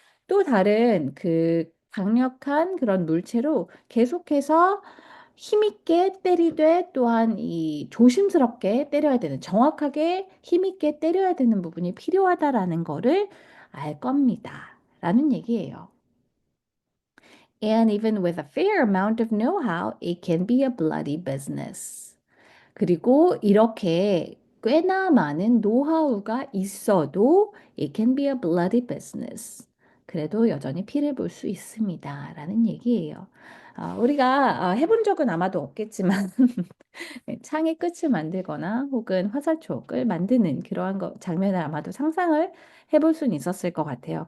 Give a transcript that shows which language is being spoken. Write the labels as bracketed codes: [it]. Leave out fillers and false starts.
[ko] 또 다른 그 강력한 그런 물체로 계속해서 힘있게 때리되 또한 이 조심스럽게 때려야 되는 정확하게 힘있게 때려야 되는 부분이 필요하다라는 거를 알 겁니다. 라는 얘기예요. [en] And even with a fair amount of know-how, it can be a bloody business. [ko] 그리고 이렇게 꽤나 많은 노하우가 있어도 [en] it can be a bloody business. [ko] 그래도 여전히 피를 볼 수 있습니다. 라는 얘기예요. 우리가 해본 적은 아마도 없겠지만 네, 창의 끝을 만들거나 혹은 화살촉을 만드는 그러한 장면을 아마도 상상을 해볼 수는 있었을 것 같아요.